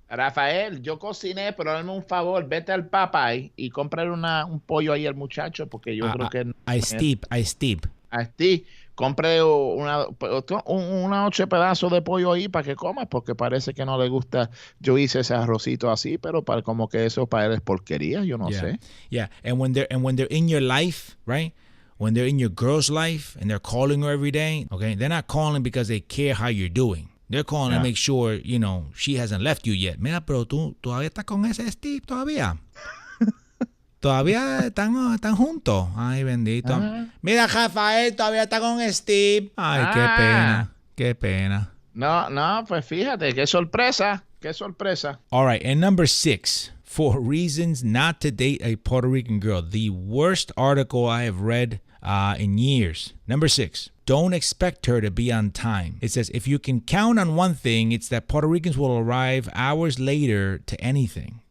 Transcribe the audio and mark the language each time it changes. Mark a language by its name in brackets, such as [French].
[Spanish] Rafael, yo cociné, pero dame un favor, vete al Popeye y cómprale un pollo ahí al muchacho, porque yo creo que... I steep. A ti, compre una 8 pedazos de pollo ahí para que comas, porque parece que no le gusta. Yo hice ese arrocito así, pero como que eso para él es porquería, yo no sé. [English] Yeah, and when they're in your life, right? When they're in your girl's life and they're calling her every day, okay, they're not calling because they care how you're doing. They're calling to make sure, you know, she hasn't left you yet. [Spanish] Mira, pero tú todavía estás con ese Steve todavía. Todavía están juntos. Ay, bendito. Mira, Rafael todavía está con Steve. Ay, qué pena. No, pues fíjate, qué sorpresa. [English] All right, and number 6, 4 reasons not to date a Puerto Rican girl. The worst article I have read in years. Number 6, don't expect her to be on time. It says, if you can count on one thing, it's that Puerto Ricans will arrive hours later to anything.